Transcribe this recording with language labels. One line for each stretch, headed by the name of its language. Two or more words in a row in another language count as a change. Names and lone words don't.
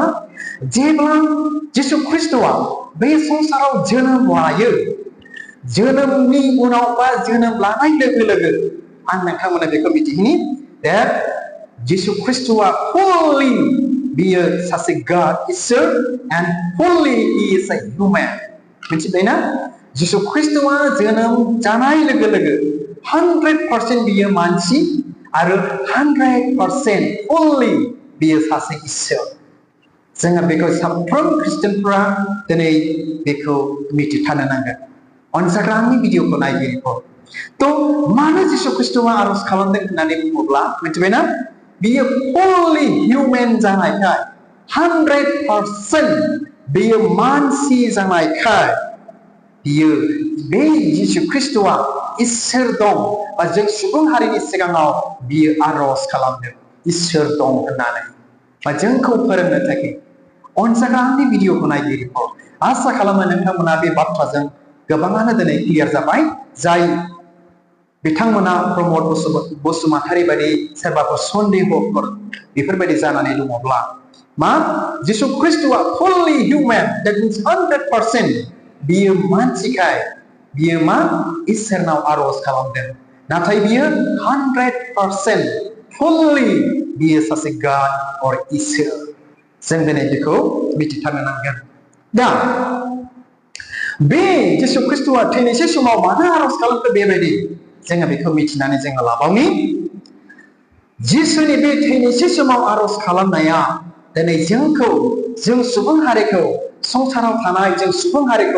Bodo: जेब्ला जिसु ख्रिस्ट'आ बे संसाराव जोनोम लायो जोनोमनि उनाव बा जोनोम लानाय लोगो लोगो आं नोंथांमोना बेखौ मिथिहोनि
English: that जिसु ख्रिस्ट'आ fully
Bodo: बियो सासे
English: God इसोर and fully he is a
Bodo: human मिथिबायना जिसु ख्रिस्ट'आ जोनोम जानाय लोगो लोगो 100% बियो मानसि आरो 100% fully बियो सासे इसोर जोङो बेखौ साफ्रोम ख्रिस्टियानफ्रा दिनै बेखौ मिथिथारनो नांगोन अनसायग्रा आंनि भिडिअखौ नायगिरिफोर थ' मानो जिसु ख्रिस्ट'आ आर'ज खालामदों होननानै बुङोब्ला मिथिबायना बियो
English: fully human
Bodo: जानायखाय 100% बियो मानसि जानायखाय बियो बे जिसु ख्रिस्ट'आ इसोर दं बा जों सुबुं हारिनि सिगाङाव बियो आर'ज खालामदों इसोर दं होननानै बा जोंखौ फोरोंनो थाखाय अनसायग्रा आंनि भिडिअखौ नायगिरिफोर आसा खालामो नोंथांमोना बे बाथ्राजों गोबाङानो दिनै क्लियार जाबाय जाय बिथांमोना प्रमद बसुमतारी बायदि सोरबाफोर सन्देहफोर बेफोरबायदि जानानै दङब्ला मा जिसु ख्रिस्ट'आ
English: fully human that means
Bodo: 100% बियो मानसिखाय बियो मा इसोरनाव आर'ज खालामदों नाथाय बियो 100% fully बियो सासे God or इसोर जों दिनै बेखौ मिथिथारनो नांगोन दा बे जिसु ख्रिस्ट'आ थैनोसै समाव मानो आर'ज खालामखो बेबायदि जोङो बेखौ मिथिनानै जोङो लाबावनि जिसुनि बे थैनोसै समाव आर'ज खालामनाया दिनै जों सुबुं हारिखौ संसाराव थानाय जों सुबुं हारिखौ